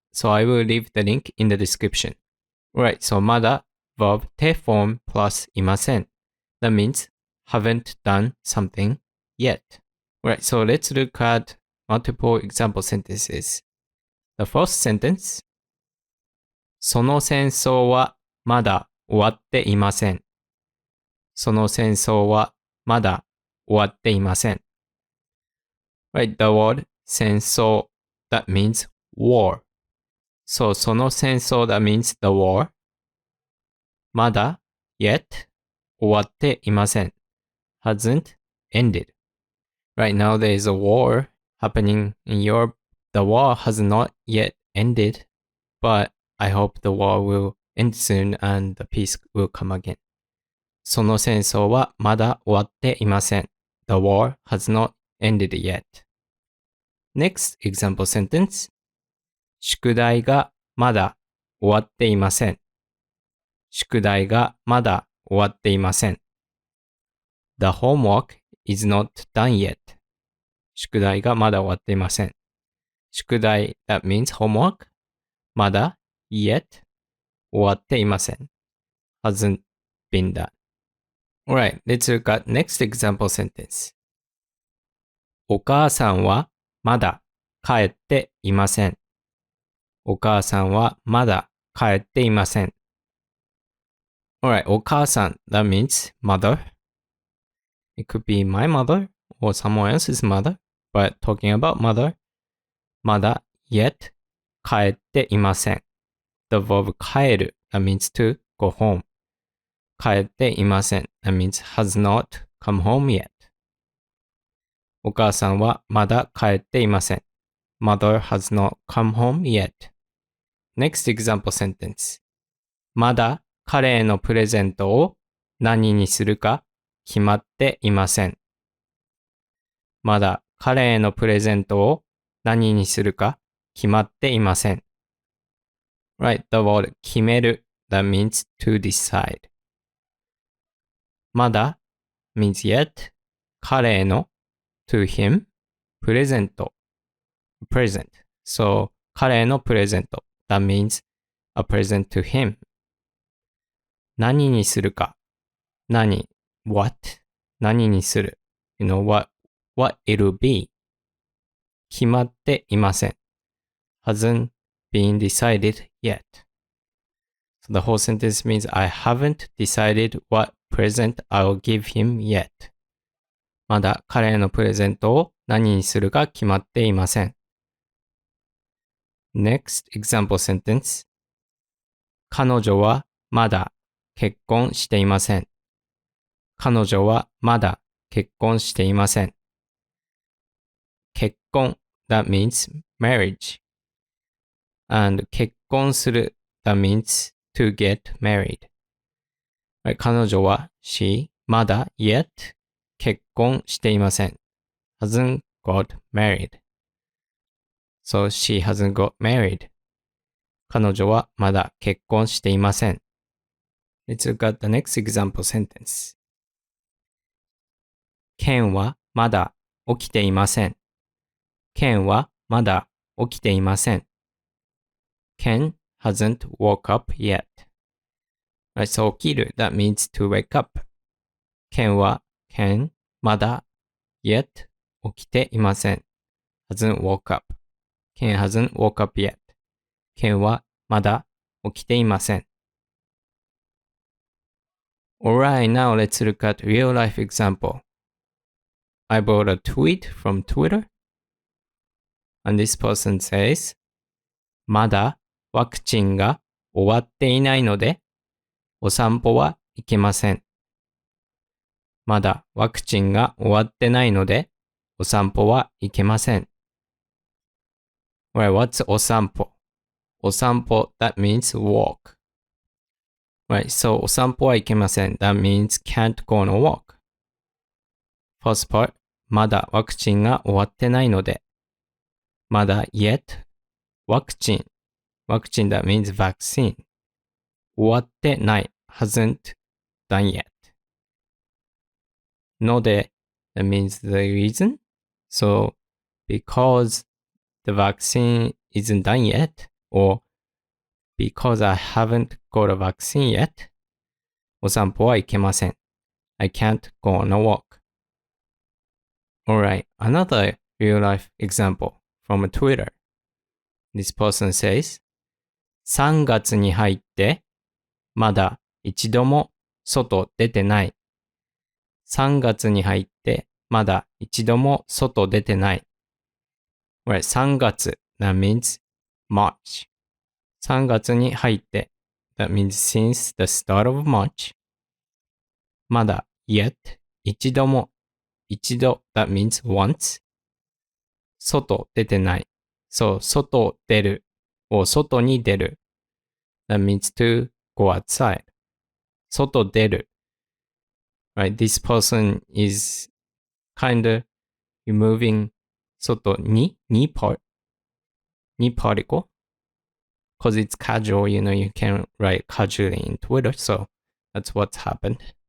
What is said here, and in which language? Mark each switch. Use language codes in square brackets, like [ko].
[en] So I will leave the link in the description. Right, so まだ verb て form plus いません. That means haven't done something yet. Right, so let's look at multiple example sentences. The first sentence. [ja] その戦争はまだ終わっていません。その戦争はまだ終わっていません。 [en] Right, the word 戦争 that means war. So その戦争 that means the war. [ja] まだ yet 終わっていません。 [en] hasn't ended. Right now there is a war happening in Europe. The war has not yet ended, but I hope the war will end soon and the peace will come again. [ja] その戦争はまだ終わっていません。 [en] The war has not ended yet. Next example sentence. [ja] 宿題がまだ終わっていません。宿題がまだ終わっていません。 [en] The homework is not done yet. [ja] 宿題がまだ終わっていません。 [en] 宿題 that means homework. [ja] まだ yet 終わっていません。 [en] hasn't been done. Alright, let's look at next example sentence. [ja] お母さんはまだ帰っていません。お母さんはまだ帰っていません。 [en] Alright, お母さん that means mother. It could be my mother or someone else's mother, but talking about mother. [ja] まだ yet 帰っていません。 [en] The verb 帰る that means to go home. 帰っていません that means has not come home yet. [ja] お母さんはまだ帰っていません。 [en] Mother has not come home yet. Next example sentence. [ja] まだ彼へのプレゼントを何にするか決まっていません。まだ彼へのプレゼントを何にするか決まっていません。 [en] Right, the word 決める that means to decide. まだ means yet 彼への to him プレゼント present. So 彼へのプレゼント that means a present to him. 何にするか何 what 何にする you know what it'll be 決まっていません hasn't been decided yet. So the whole sentence means I haven't decided what present I'll give him yet. [ja] まだ彼へのプレゼントを何にするか決まっていません。 [en] Next example sentence. [ja] 彼女はまだ結婚していません。彼女はまだ結婚していません。 [en] 結婚 that means marriage. And 結婚する that means to get married. [ja] Right, 彼女は she まだ yet 結婚していません。 [en] hasn't got married. So she hasn't got married. [ja] 彼女はまだ結婚していません。 [en] Let's look at the next example sentence. [ja] ケンはまだ起きていません。ケンはまだ起きていません。 [en] Ken hasn't woke up yet. Right, so 起きる that means to wake up. [ja] Ken は Ken まだ yet 起きていません。 [en] hasn't woke up. Ken hasn't woke up yet. [ja] Ken はまだ起きていません。 [en] Alright, now let's look at real life example. I bought a tweet from Twitter. And this person says, [ja] まだワクチンが終わっていないので、お散歩は行けません。まだワクチンが終わってないので、お散歩は行けません。 [en] Right, what's お散歩? お散歩, that means walk. [ja] Right, so お散歩は行けません. [en] That means can't go on a walk. First part, [ja] まだワクチンが終わってないので。 [en] まだ yet, ワクチン that means vaccine. 終わってない hasn't done yet. ので that means the reason. So, because the vaccine isn't done yet, or because I haven't got a vaccine yet, [ja] お散歩は行けません. [en] I can't go on a walk. Alright, another real life example from Twitter. [ja] This person says, 3月に入ってまだ一度も外出てない。 3月に入ってまだ一度も外出てない。 [en] Right, 3月 that means March. 3月に入って that means since the start of March. まだ yet 一度も一度 that means once. [ja] 外出てない。そう、外出るを外に出る。 [en] That means to go outside. [ja] 外出る。 [en] Right, this person is kind of removing 外にparticle. Because it's casual, you can write casually in Twitter, so that's what's happened.